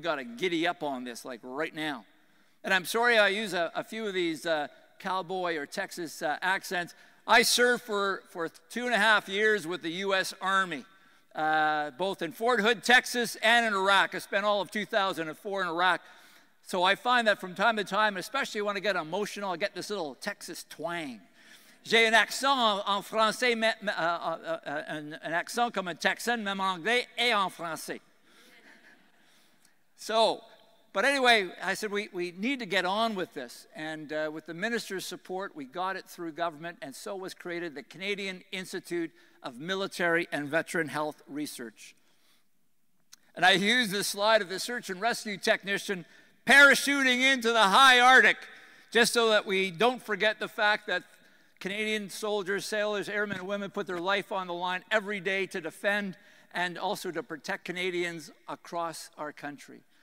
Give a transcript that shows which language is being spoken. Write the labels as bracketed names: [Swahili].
[English] We got to giddy up on this, like right now." And I'm sorry I use a few of these cowboy or Texas accents. I served for 2.5 years with the U.S. Army, both in Fort Hood, Texas, and in Iraq. I spent all of 2004 in Iraq. So I find that from time to time, especially when I get emotional, I get this little Texas twang. [French] J'ai un accent en français, un accent comme un Texan, même en anglais et en français. [English] So, but anyway, I said we need to get on with this. And with the minister's support, we got it through government, and so was created the Canadian Institute of Military and Veteran Health Research. And I used this slide of the search and rescue technician parachuting into the high Arctic, just so that we don't forget the fact that Canadian soldiers, sailors, airmen, and women put their life on the line every day to defend and also to protect Canadians across our country.